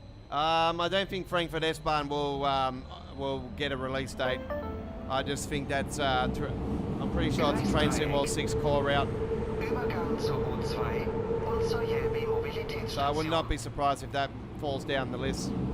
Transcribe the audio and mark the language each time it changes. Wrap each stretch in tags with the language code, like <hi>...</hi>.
<en>I don't think Frankfurt S-Bahn will get a release date. I just think that's I'm pretty sure it's a Train Sim World 6 core route.</en> <de>Übergang zur U2 und zur Jelbi</de> <en>So I would not</en> <de>Mobilitätsstation.</de> <en>be surprised if that falls down the list.</en>